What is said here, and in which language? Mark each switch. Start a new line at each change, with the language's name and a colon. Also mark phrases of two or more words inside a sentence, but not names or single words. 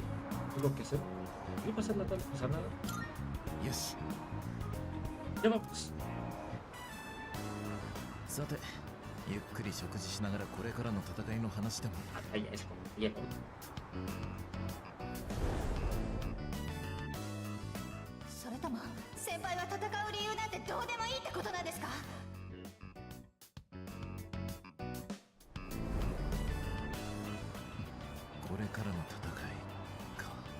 Spanish: Tengo que hacer. ¿Qué pasa en la tarde? ¿Pasa nada? Yes. Ya vamos.
Japanese: さて、ゆっくり食事しながらこれからの戦いの話でも。
Spanish: Ahí es, ya como.
Japanese: それとも先輩は戦う理由なんてどうでもいいってことなんですか？これからの戦いか。